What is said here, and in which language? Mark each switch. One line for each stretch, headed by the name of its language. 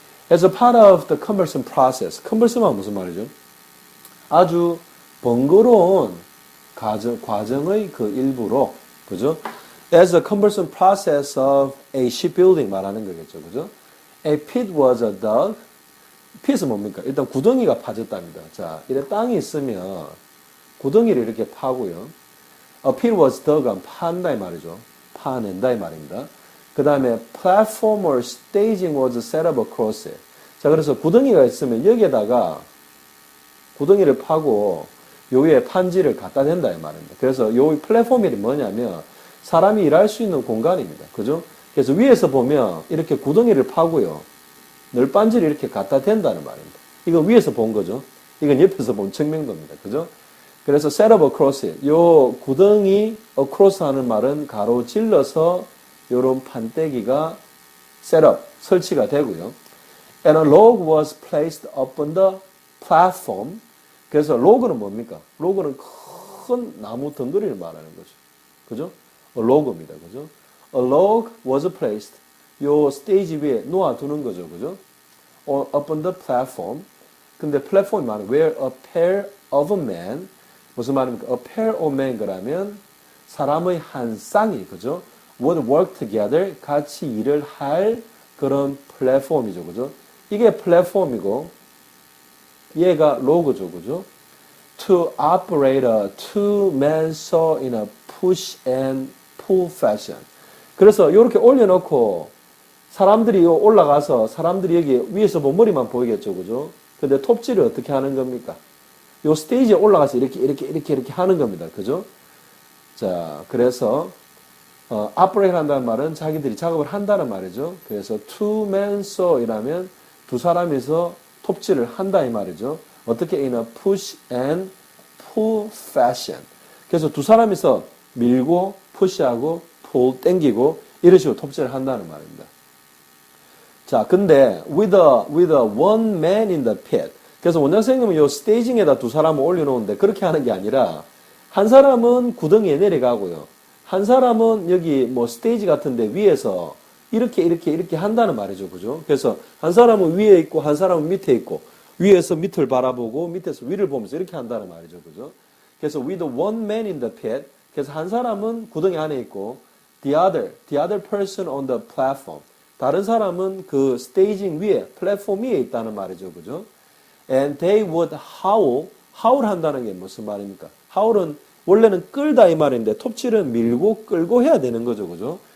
English: As a part of the cumbersome process.
Korean: cumbersome은 무슨 말이죠? 아주 번거로운 과정의 그 일부로, 그죠?
English: As a cumbersome process of a shipbuilding
Korean: 말하는 거겠죠. 그죠?
English: A pit was dug. pit은
Korean: 뭡니까? 일단 구덩이가 파졌답니다. 자, 이래 땅이 있으면 구덩이를 이렇게 파고요.
English: A pit was dug,
Korean: 판다 이 말이죠. 파낸다 이 말입니다. 그 다음에
English: platform or staging was set up across it.
Korean: 자, 그래서 구덩이가 있으면 여기에다가 구덩이를 파고 요 위에 판지를 갖다 댄다 이 말입니다. 그래서 요 플랫폼이 뭐냐면 사람이 일할 수 있는 공간입니다. 그죠? 그래서 위에서 보면 이렇게 구덩이를 파고요. 널빤지를 이렇게 갖다 댄다는 말입니다. 이거 위에서 본 거죠. 이건 옆에서 본 측면도입니다. 그죠? 그래서
English: set up across it.
Korean: 요 구덩이 across 하는 말은 가로질러서 요런 판때기가 set up, 설치가 되고요.
English: And a log was placed upon the platform.
Korean: 그래서 log는 뭡니까? log는 큰 나무 덩어리를 말하는 거죠. 그죠?
English: a log입니다. 그죠? A log was placed.
Korean: 요 스테이지 위에 놓아두는 거죠. 그죠?
English: upon the platform.
Korean: 근데 플랫폼이 말은
English: where a pair of a man.
Korean: 무슨 말입니까?
English: A pair of men
Korean: 그러면 사람의 한 쌍이, 그죠?
English: would work together.
Korean: 같이 일을 할 그런 플랫폼이죠. 그죠? 이게 플랫폼이고, 얘가 로그죠. 그죠?
English: To operate a two-man saw in a push and pull fashion.
Korean: 그래서 이렇게 올려놓고 사람들이 올라가서 사람들이 여기 위에서 보면 머리만 보이겠죠. 그죠? 근데 톱질을 어떻게 하는 겁니까? 요 스테이지에 올라가서 이렇게 하는 겁니다. 그죠? 자, 그래서 operate 한다는 말은 자기들이 작업을 한다는 말이죠. 그래서 two-man saw이라면 두 사람이서 톱질을 한다 이 말이죠. 어떻게
English: in a push and pull fashion.
Korean: 그래서 두 사람이서 밀고 push하고 pull 땡기고 이런 식으로 톱질을 한다는 말입니다. 자, 근데
English: with a one man in the pit.
Korean: 그래서 원장 선생님은 요 스테이징에다 두 사람을 올려놓는데 그렇게 하는 게 아니라 한 사람은 구덩이에 내려가고요. 한 사람은 여기 뭐 스테이지 같은데 위에서 이렇게 한다는 말이죠. 그죠? 그래서 한 사람은 위에 있고 한 사람은 밑에 있고 위에서 밑을 바라보고 밑에서 위를 보면서 이렇게 한다는 말이죠. 그죠? 그래서
English: with one man in the pit.
Korean: 그래서 한 사람은 구덩이 안에 있고
English: the other person on the platform.
Korean: 다른 사람은 그 스테이징 위에, 플랫폼 위에 있다는 말이죠. 그죠?
English: And they would howl.
Korean: howl 한다는 게 무슨 말입니까? howl은 원래는 끌다 이 말인데 톱질은 밀고 끌고 해야 되는 거죠. 그죠?